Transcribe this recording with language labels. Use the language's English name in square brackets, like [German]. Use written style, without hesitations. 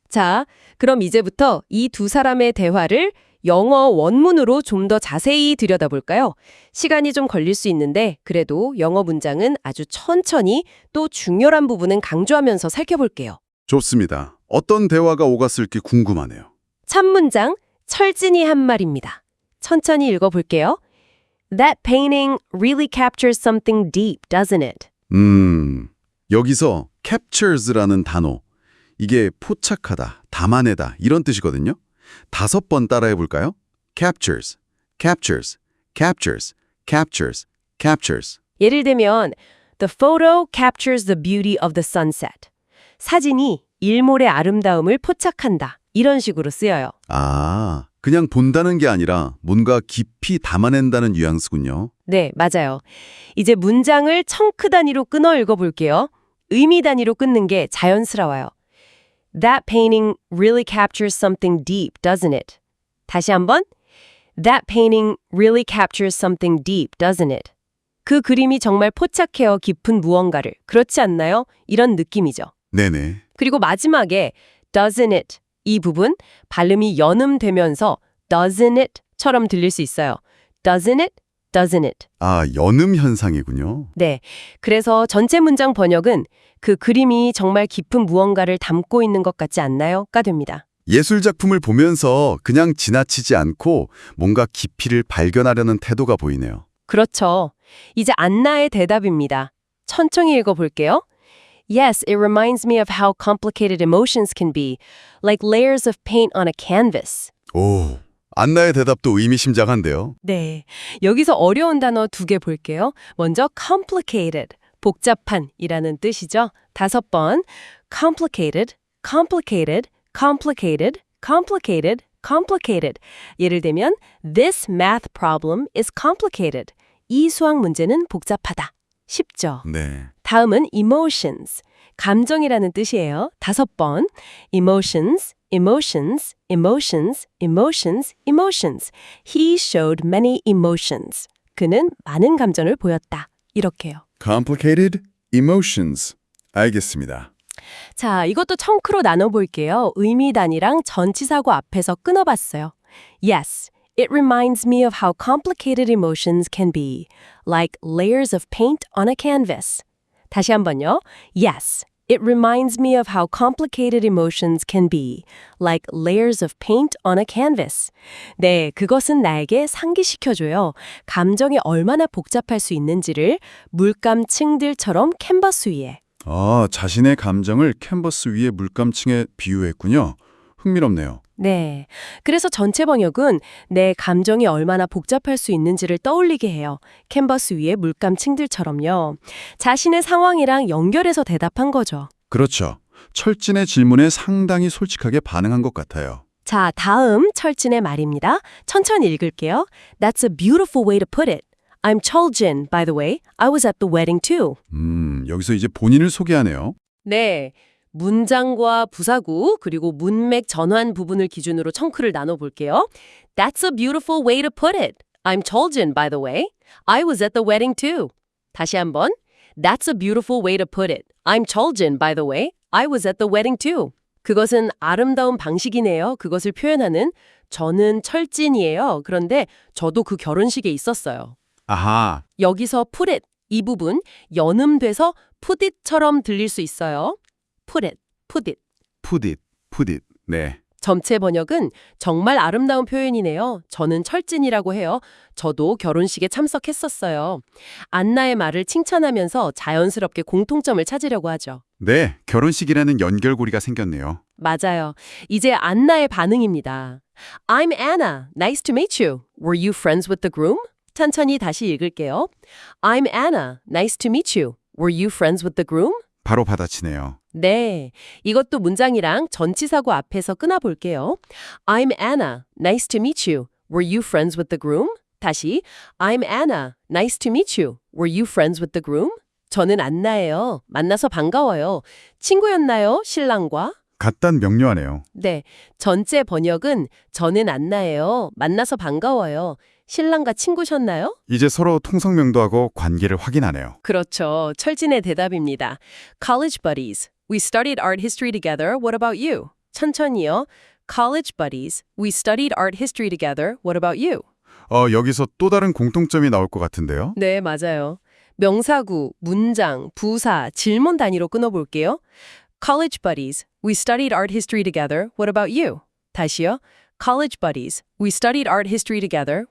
[Korean] 자, 그럼 이제부터 이 두 사람의 대화를 영어 원문으로 좀 더 자세히 들여다볼까요? 시간이 좀 걸릴 수 있는데 그래도 영어 문장은 아주 천천히 또 중요한 부분은 강조하면서 살펴볼게요. 좋습니다. 어떤 대화가 오갔을지 궁금하네요. 첫 문장, 철진이 한 말입니다. 천천히 읽어볼게요. [English] That painting really captures something deep, doesn't it? [Korean] 여기서 captures라는 단어, 이게 포착하다, 담아내다 이런 뜻이거든요. 5번 따라해 볼까요? [English] captures, captures, captures, captures, captures. [Korean] 예를 들면 [English] The photo captures the beauty of the sunset. [Korean] 사진이 일몰의 아름다움을 포착한다. 이런 식으로 쓰여요. 아, 그냥 본다는 게 아니라 뭔가 깊이 담아낸다는 뉘앙스군요. 네, 맞아요. 이제 문장을 청크 단위로 끊어 읽어볼게요. 의미 단위로 끊는 게 자연스러워요. [English] That painting really captures something deep, doesn't it? [Korean] 다시 한번. [English] That painting really captures something deep, doesn't it? [Korean] 그 그림이 정말 포착해요, 깊은 무언가를. 그렇지 않나요? 이런 느낌이죠. 네네. 그리고 마지막에 doesn't it 이 부분 발음이 연음되면서 doesn't it처럼 들릴 수 있어요. [English] doesn't it? doesn't it? [Korean] 아, 연음 현상이군요. 네. 그래서 전체 문장 번역은 그 그림이 정말 깊은 무언가를 담고 있는 것 같지 않나요?가 됩니다. 예술 작품을 보면서 그냥 지나치지 않고 뭔가 깊이를 발견하려는 태도가 보이네요. 그렇죠. 이제 안나의 대답입니다. 천천히 읽어볼게요. [English] Yes, it reminds me of how complicated emotions can be, like layers of paint on a canvas. [Korean] 오, 안나의 대답도 의미심장한데요. 네, 여기서 어려운 단어 2개 볼게요. 먼저 complicated, 복잡한이라는 뜻이죠. [English] 5번, complicated, complicated, complicated, complicated, complicated. [Korean] 예를 들면, [English] this math problem is complicated. [Korean] 이 수학 문제는 복잡하다. 쉽죠? 네. 다음은 emotions, 감정이라는 뜻이에요. [English] 5번, emotions, emotions, emotions, emotions, emotions. He showed many emotions. [Korean] 그는 많은 감정을 보였다. 이렇게요. [English] Complicated emotions. [Korean] 알겠습니다. 자, 이것도 청크로 나눠볼게요. 의미 단위랑 전치사고 앞에서 끊어봤어요. [English] Yes, it reminds me of how complicated emotions can be, like layers of paint on a canvas. [Korean] 다시 한번요. [English] Yes, it reminds me of how complicated emotions can be, like layers of paint on a canvas. [Korean] 네, 그것은 나에게 상기시켜줘요. 감정이 얼마나 복잡할 수 있는지를 물감층들처럼 캔버스 위에. 아, 자신의 감정을 캔버스 위에 물감층에 비유했군요. 흥미롭네요. 네. 그래서 전체 번역은 내 감정이 얼마나 복잡할 수 있는지를 떠올리게 해요. 캔버스 위에 물감층들처럼요. 자신의 상황이랑 연결해서 대답한 거죠. 그렇죠. 철진의 질문에 상당히 솔직하게 반응한 것 같아요. 자, 다음 철진의 말입니다. 천천히 읽을게요. [English] That's a beautiful way to put it. I'm Cheoljin, by the way. I was at the wedding too. [Korean] 여기서 이제 본인을 소개하네요. 네. 문장과 부사구 그리고 문맥 전환 부분을 기준으로 청크를 나눠볼게요. [English] That's a beautiful way to put it. I'm Cheoljin, by the way. I was at the wedding too. [Korean] 다시 한번. [English] That's a beautiful way to put it. I'm Cheoljin, by the way. I was at the wedding too. [Korean] 그것은 아름다운 방식이네요. 그것을 표현하는 저는 철진이에요. 그런데 저도 그 결혼식에 있었어요. 아하, 여기서 put it 이 부분 연음돼서 put it처럼 들릴 수 있어요. [English] put it, put it. put it. 네. [Korean] 전체 번역은 정말 아름다운 표현이네요. 저는 철진이라고 해요. 저도 결혼식에 참석했었어요. 안나의 말을 칭찬하면서 자연스럽게 공통점을 찾으려고 하죠. 네, 결혼식이라는 연결고리가 생겼네요. 맞아요. 이제 안나의 반응입니다. [English] I'm Anna. Nice to meet you. Were you friends with the groom? [Korean] 천천히 다시 읽을게요. [English] I'm Anna. Nice to meet you. Were you friends with the groom? [Korean] 바로 받아치네요. 네, 이것도 문장이랑 전치사구 앞에서 끊어볼게요. [English] I'm Anna. Nice to meet you. Were you friends with the groom? [Korean] 다시 [English] I'm Anna. Nice to meet you. Were you friends with the groom? [Korean] 저는 안나예요. 만나서 반가워요. 친구였나요? 신랑과? 같단 명료하네요. 네, 전체 번역은 저는 안나예요. 만나서 반가워요. 신랑과 친구셨나요? 이제 서로 통성명도하고 관계를 확인하네요. 그렇죠. 철진의 대답입니다. [English] College buddies. We studied art history together. What about you? [Korean] 천천히요. [English] College buddies. We studied art history together. What about you? [Korean] 여기서 또 다른 공통점이 나올 것 같은데요. 네, 맞아요. 명사구, 문장, 부사, 질문 단위로 끊어볼게요. [English] College buddies. We studied art history together. What about you? [Korean] 다시요. [English] College buddies. We studied art history together.